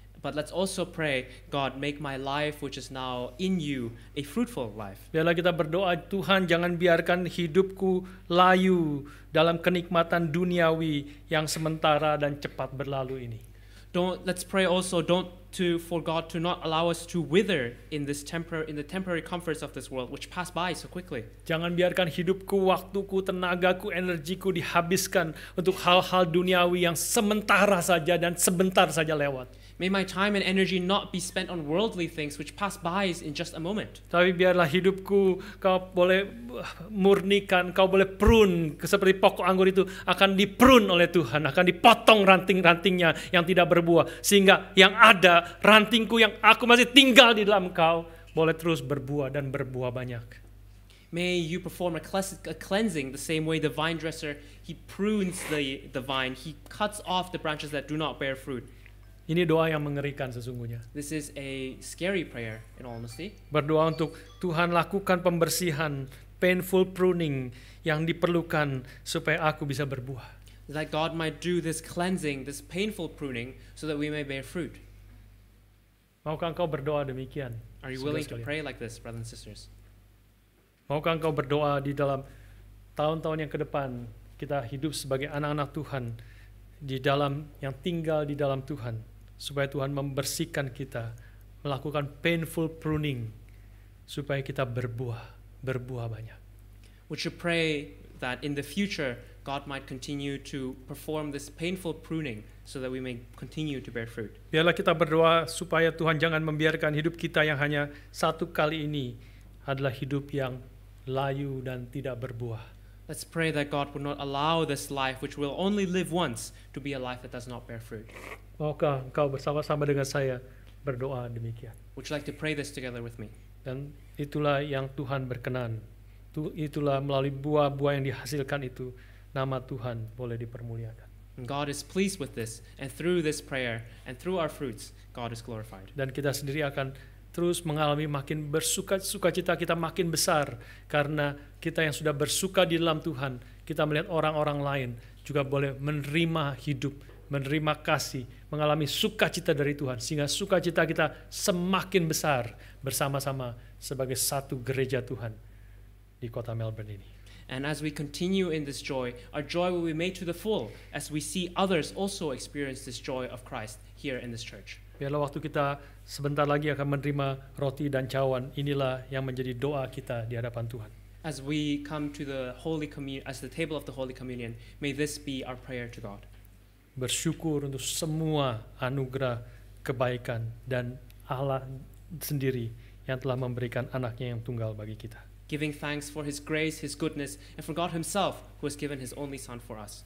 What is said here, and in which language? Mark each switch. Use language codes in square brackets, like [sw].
[en] But let's also pray, God, make my life which is now in you a fruitful life. [id] Biarlah kita berdoa, Tuhan jangan biarkan hidupku layu dalam kenikmatan duniawi yang sementara dan cepat berlalu ini. [en] Let's pray also for God to not allow us to wither in the temporary comforts of this world which pass by so quickly. [id] Jangan biarkan hidupku, waktuku, tenagaku, energiku dihabiskan untuk hal-hal duniawi yang sementara saja dan sebentar saja lewat. [en] May my time and energy not be spent on worldly things which pass by in just a moment. [id] Tapi biarlah hidupku kau boleh murnikan, kau boleh prune, seperti pokok anggur itu akan diprune oleh Tuhan, akan dipotong ranting-rantingnya yang tidak berbuah, sehingga yang ada rantingku yang aku masih tinggal di dalam Engkau boleh terus berbuah dan berbuah banyak. [en] May you perform a cleansing the same way the vine dresser, he prunes the vine, he cuts off the branches that do not bear fruit. [id] Ini doa yang mengerikan sesungguhnya. [en] This is a scary prayer in all honesty. [id] Berdoa untuk Tuhan lakukan pembersihan, [en] painful pruning [id] yang diperlukan supaya aku bisa berbuah. [en] That God might do this cleansing, this painful pruning, so that we may bear fruit. [id] Maukah engkau berdoa demikian? [en] Are you willing to pray like this, brothers and sisters? [id] Maukah engkau berdoa di dalam tahun-tahun yang ke depan kita hidup sebagai anak-anak Tuhan di dalam yang tinggal di dalam Tuhan, supaya Tuhan membersihkan kita, melakukan [en] painful pruning [id] supaya kita berbuah banyak. [en] Would you pray that in the future God might continue to perform this painful pruning so that we may continue to bear fruit. [id] Biarlah kita berdoa supaya Tuhan jangan membiarkan hidup kita yang hanya satu kali ini adalah hidup yang layu dan tidak berbuah. [en] Let's pray that God would not allow this life, which will only live once, to be a life that does not bear fruit. [id] Maukah engkau bersama-sama dengan saya berdoa demikian? [en] Would you like to pray this together with me? [id] Dan itulah yang Tuhan berkenan. Itulah melalui buah-buah yang dihasilkan itu, nama Tuhan boleh dipermuliakan. [en] And God is pleased with this, and through this prayer and through our fruits, God is glorified. [id] Dan kita sendiri akan terus mengalami makin sukacita kita makin besar karena kita yang sudah bersuka di dalam Tuhan, kita melihat orang-orang lain juga boleh menerima hidup, menerima kasih, mengalami sukacita dari Tuhan sehingga sukacita kita semakin besar bersama-sama sebagai satu gereja Tuhan di kota Melbourne ini. [en] And as we continue in this joy, our joy will be made to the full as we see others also experience this joy of Christ here in this church. [id] Biarlah waktu kita sebentar lagi akan menerima roti dan cawan, inilah yang menjadi doa kita di hadapan Tuhan. [en] As we come to the Holy Communion, as the table of the Holy Communion, may this be our prayer to God. [id] Bersyukur untuk semua anugerah kebaikan dan Allah sendiri yang telah memberikan anaknya yang tunggal bagi kita. [en] Giving thanks for His grace, His goodness, and for God Himself who has given His only Son for us.